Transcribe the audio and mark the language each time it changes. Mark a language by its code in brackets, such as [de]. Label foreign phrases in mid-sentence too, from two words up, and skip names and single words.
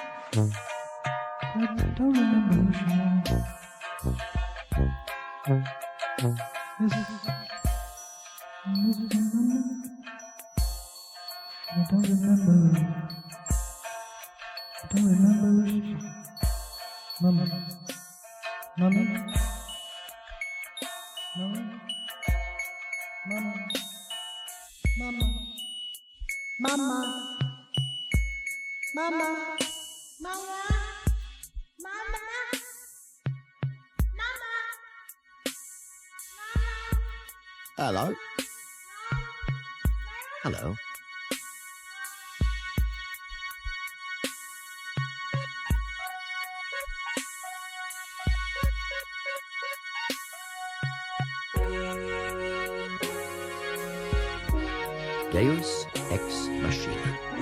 [en] I don't remember who she was. I don't remember. I don't remember who she was. Mama. Mama. Mama. Mama. Mama. Mama. Mama. Mama. Hello. Hello. [la] Deus ex machina.